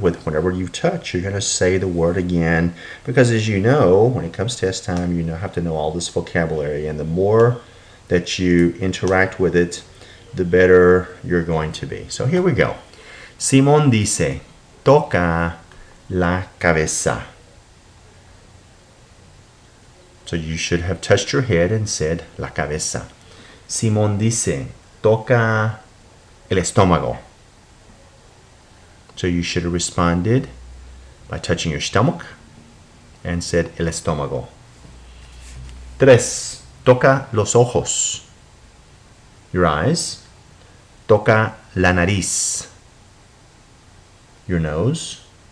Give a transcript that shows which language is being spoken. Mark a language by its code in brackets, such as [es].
[en] With whenever you touch, you're going to say the word again, because as you know, when it comes test time, you have to know all this vocabulary, and the more that you interact with it, the better you're going to be. So here we go. [es] Simón dice, toca la cabeza. [en] So you should have touched your head and said [es] la cabeza. Simón dice, toca el estómago. [en] So you should have responded by touching your stomach and said [es] el estómago. 3, toca los ojos. [en] Your eyes. [es] Toca la nariz. [en] Your nose.